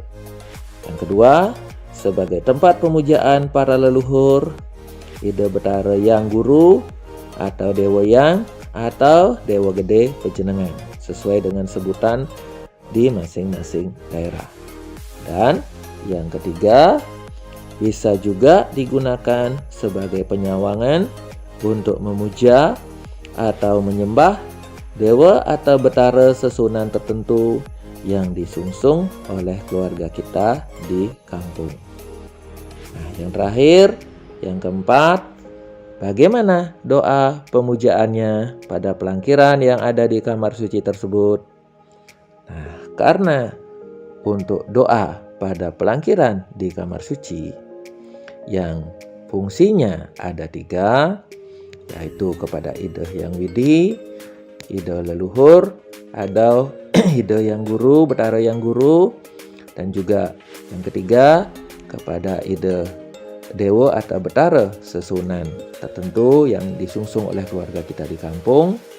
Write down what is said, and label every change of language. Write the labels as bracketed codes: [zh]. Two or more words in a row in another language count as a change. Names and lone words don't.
[id] Yang kedua, sebagai tempat pemujaan para leluhur, Ida Betara Yang Guru atau Dewa Yang atau Dewa Gede Pejenengan, sesuai dengan sebutan di masing-masing daerah. Dan yang ketiga, bisa juga digunakan sebagai penyawangan untuk memuja atau menyembah dewa atau betara sesunan tertentu yang disungsung oleh keluarga kita di kampung. Nah, yang terakhir, yang keempat, bagaimana doa pemujaannya pada pelangkiran yang ada di kamar suci tersebut? Nah, karena untuk doa pada pelangkiran di kamar suci yang fungsinya ada 3, yaitu kepada Ida Hyang Widi, Ida leluhur, atau Ida Yang Guru, Betara Yang Guru, dan juga yang ketiga kepada Ida Dewa atau Betara sesunan tertentu yang disungsung oleh keluarga kita di kampung.